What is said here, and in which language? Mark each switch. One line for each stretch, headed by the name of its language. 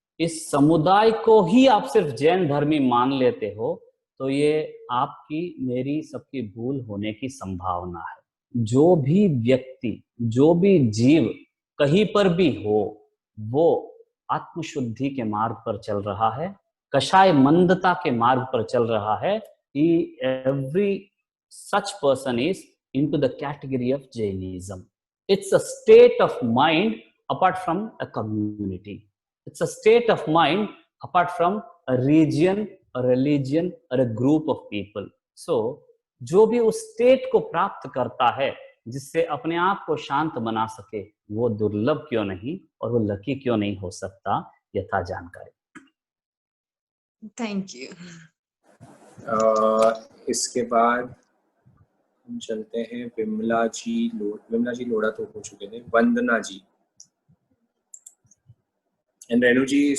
Hindi: इस समुदाय को ही आप सिर्फ जैन धर्मी मान लेते हो तो ये आपकी मेरी सबकी भूल होने की संभावना है। जो भी व्यक्ति, जो भी जीव कहीं पर भी हो, वो आत्मशुद्धि के मार्ग पर चल रहा है, कषाय मंदता के मार्ग पर चल रहा है।
English: Every such person is into the category of Jainism. It's a state of mind apart from a community. It's a state of mind apart from a region, a religion or a group of people.
Hindi: So, जो भी उस state को प्राप्त करता है जिससे अपने आप को शांत बना सके, वो दुर्लभ क्यों नहीं और वो लकी क्यों नहीं हो सकता, यथा जानकारी। Thank you. इसके बाद हम चलते हैं विमला जी लोढ़ा तो हो चुके थे, वंदना जी एंड रेणु जी।